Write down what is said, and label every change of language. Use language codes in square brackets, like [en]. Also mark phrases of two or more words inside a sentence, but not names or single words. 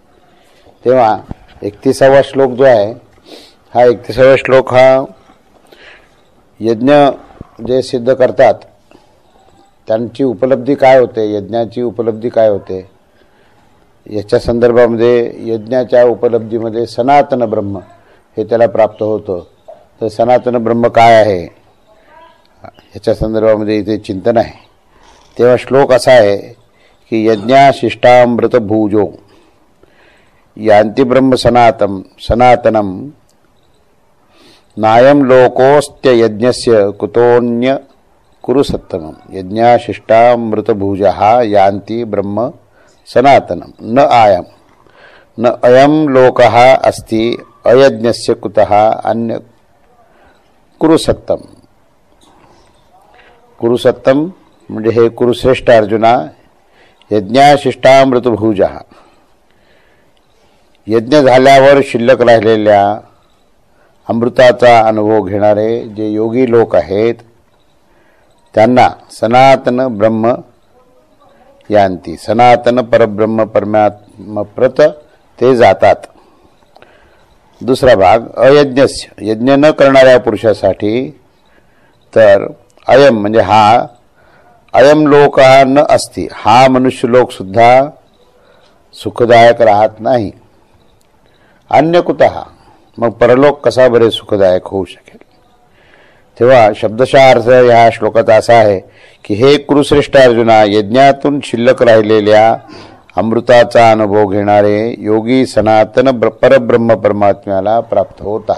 [mr] तेव्हा 31वा श्लोक जो आहे हा 31वा श्लोक हा यज्ञ जे सिद्ध करतात त्यांची उपलब्धी काय होते, यज्ञाची उपलब्धी काय होते याच्या संदर्भामध्ये यज्ञाच्या उपलब्धीमध्ये सनातन ब्रह्म हे त्याला प्राप्त होतं। तर सनातन ब्रह्म काय आहे याच्या संदर्भामध्ये इथे चिंतन आहे। तेव्हा श्लोक असा आहे की [sa] यज्ञाशिष्टामृत भूजो यान्ति ब्रह्म सनातनम नायम लोकोस्त्य यज्ञस्य कुतोन्य कुरु सत्तमम यज्ञाशिष्टामृतभुजः यान्ति ब्रह्म सनातनम न अयम लोकः अस्ति अयज्ञस्य कुतः अन्य कुरुसत्तम। [mr] कुरुसत्तम म्हणजे हे कुरुश्रेष्ठ अर्जुना, यज्ञाशिष्टामृतभुजः यज्ञ झाल्यावर शिल्लक राहिलेल्या अमृताचा अनुभव घेणारे जे योगी लोक आहेत त्यांना सनातन ब्रह्म यांती, सनातन परब्रह्म परमात्मा प्रत ते जातात। दुसरा भाग अयज्ञस्य यज्ञ न करणाऱ्या पुरुषासाठी तर अयम म्हणजे हा [sa] अयम लोक न अस्ति [mr] हा मनुष्य लोक सुद्धा सुखदायक राहत नाही। [sa] अन्य कुतः [mr] मग परलोक कसा बरे सुखदायक होऊ शकेल। तेव्हा शब्दशः अर्थ या श्लोकात असा आहे की हे कुरुश्रेष्ठ अर्जुना, यज्ञातून शिल्लक राहिलेल्या अमृताचा अनुभव घेणारे योगी सनातन परब्रह्म परमात्म्याला प्राप्त होतात।